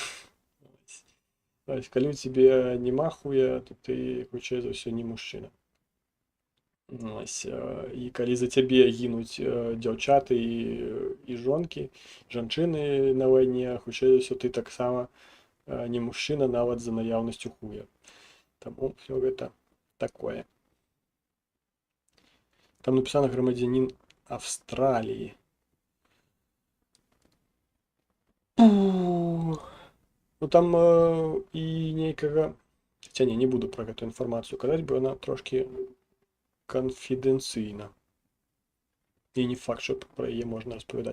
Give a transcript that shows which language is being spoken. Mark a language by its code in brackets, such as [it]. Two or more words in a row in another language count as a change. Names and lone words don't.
[be] Калі у тебе нема хуя, то ты, хутчэй за ўсё, не мужчына. І калі за цябе гінуць дзяўчаты і жонкі, жанчыны на вайне, хутчэй за ўсё, ты таксама не мужчына нават за наяўнасцю хуя. Таму ўсё гэта такое. [uk] Там написано громадянин Австралии. [be] Ну там і нейкага... Хаця не буду про гэту інфармацыю казаць, бо яна трошки канфідэнцыйна. І не факт, што про яе можна распавядаць.